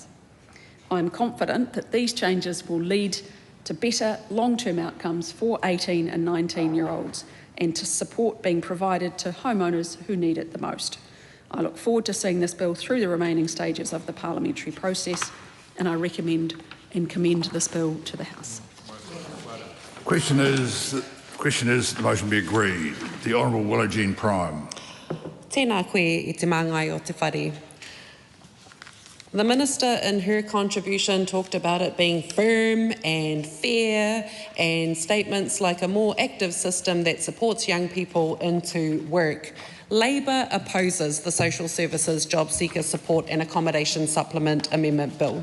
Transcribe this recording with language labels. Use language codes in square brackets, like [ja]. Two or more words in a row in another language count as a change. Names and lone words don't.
[en] I am confident that these changes will lead to better long-term outcomes for 18 and 19-year-olds and to support being provided to homeowners who need it the most. I look forward to seeing this bill through the remaining stages of the parliamentary process, and I recommend and commend this bill to the House. Question is the motion be agreed. The Honourable Willow Jean Prime. [mi] Tēnā koe I te māngai o te whare. [en] The Minister in her contribution talked about it being firm and fair and statements like a more active system that supports young people into work. Labor opposes the Social Services Job Seeker Support and Accommodation Supplement Amendment Bill.